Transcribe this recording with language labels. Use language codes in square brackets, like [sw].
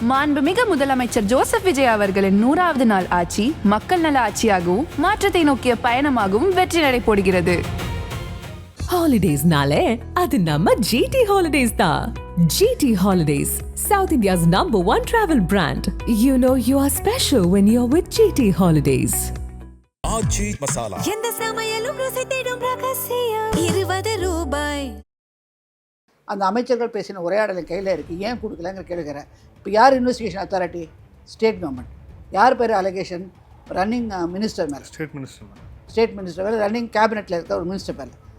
[ta] மாண்புமிகு முதலமைச்சர் ஜோசப் விஜய் அவர்களின் 100வது நாள் ஆட்சி மக்கள் நல ஆட்சியாகவும் மாற்றத்தை நோக்கிய பயணமாகவும் வெற்றி நடை போடுகிறது. ஹாலிடேஸ்னாலே அது நம்ம ஜிடி ஹாலிடேஸ் தான். [en] GT Holidays, South India's #1 travel brand. You know you are special when you're with GT Holidays. [ta] ஆச்சி மசாலா. எந்த சமையலும் ருசி தேடும் ரகசியம் 20 ரூபாய். அந்த அமைச்சர்கள் பேசின உரையாடல் கையில் இருக்குது. ஏன் கொடுக்கலங்கிற கேட்குறேன். இப்போ யார் இன்வெஸ்டிகேஷன் அத்தாரிட்டி? State government. யார் பேர் அலிகேஷன்? ரன்னிங் மினிஸ்டர் மேலே. ஸ்டேட் மினிஸ்டர் மேலே, ரன்னிங் கேபினெட்டில் இருக்க ஒரு மினிஸ்டர் மேலே.